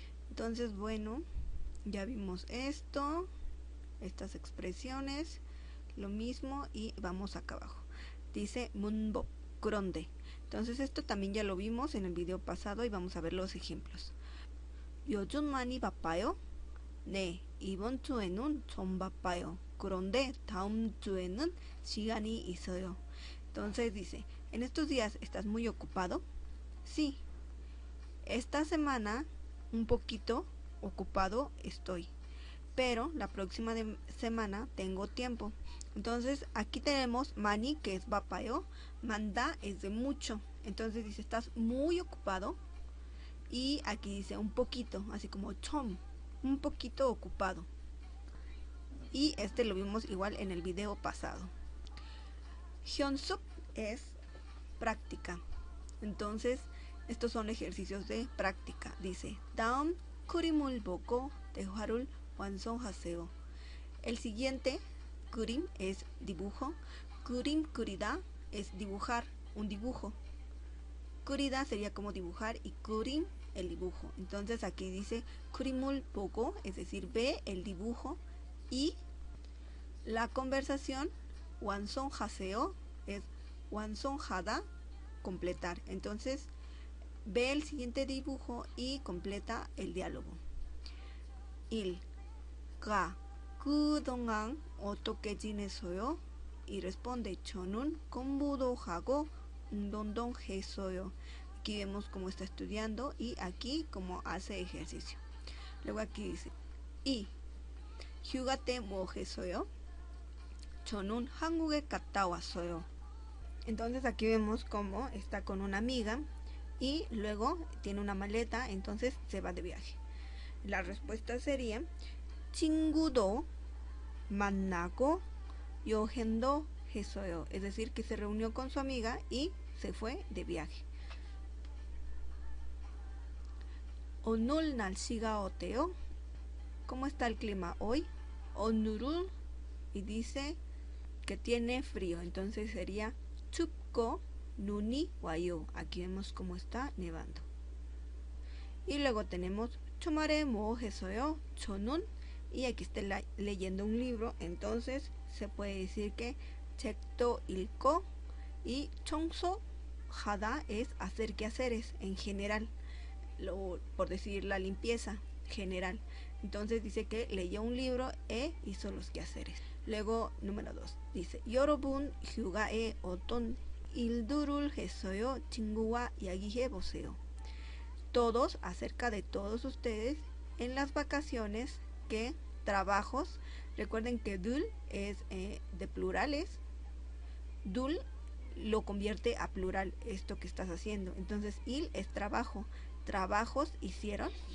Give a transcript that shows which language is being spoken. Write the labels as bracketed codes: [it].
[es] Entonces, bueno, ya vimos esto, estas expresiones, lo mismo, y vamos acá abajo. Dice 문법, 그런데. Entonces esto también ya lo vimos en el video pasado y vamos a ver los ejemplos. [ko] 요즘 많이 바빠요? 네, 이번 주에는 좀 바빠요. 그런데 다음 주에는 시간이 있어요. [es] Entonces dice, ¿en estos días estás muy ocupado? Sí. Esta semana un poquito ocupado estoy, pero la próxima semana tengo tiempo. Entonces aquí tenemos 많이, que es 바빠요, 만다 es de mucho. Entonces dice, estás muy ocupado, y aquí dice un poquito, así como 좀, un poquito ocupado. Y este lo vimos igual en el video pasado. 연습 es práctica. Entonces estos son ejercicios de práctica. [ko] Dice, 다음 그림을 보고 대화를 완성하세요. [es] El siguiente, 그림, es dibujo. 그림 그리다 es dibujar, un dibujo. 그리다 sería como dibujar, y 그림 el dibujo. Entonces aquí dice 그림을 보고, es decir, ve el dibujo, y la conversación 완성하세요 es 완성하다, completar. Entonces ve el siguiente dibujo y completa el diálogo. 1. [ko] 가 그동안 어떻게 지냈어요? [es] Y responde [ko] 저는 공부도 하고 운동도 했어요. [es] Aquí vemos cómo está estudiando y aquí cómo hace ejercicio. Luego aquí dice [ko] 이 휴가 때 뭐 했어요? 저는 한국에 갔다 왔어요. [es] Entonces aquí vemos cómo está con una amiga y luego tiene una maleta, entonces se va de viaje. La respuesta sería [ko] 친구도 만나고 여행도 했어요. [es] Es decir, que se reunió con su amiga y se fue de viaje. [ko] 오늘 날씨가 어때요? [es] ¿Cómo está el clima hoy? 오늘은, y dice que tiene frío, entonces sería [ko] 춥고 눈이 와요. [es] Aquí vemos cómo está nevando. Y luego tenemos [ko] 주말에 뭐 했어요? [es] 저는, y aquí está leyendo un libro, entonces se puede decir que [ko] 책도 읽고, [es] y 청소하다 es hacer quehaceres en general, por decir la limpieza general. Entonces dice que leyó un libro e hizo los quehaceres. Luego número 2 dice [ko] 여러분 휴가에 어떤 일들을 했어요? 친구와 이야기해보세요. [es] Todos, acerca de todos ustedes, en las vacaciones, ¿qué trabajos? Recuerden que dul es de plurales. Dul lo convierte a plural, esto que estás haciendo. Entonces il es trabajo. Trabajos hicieron.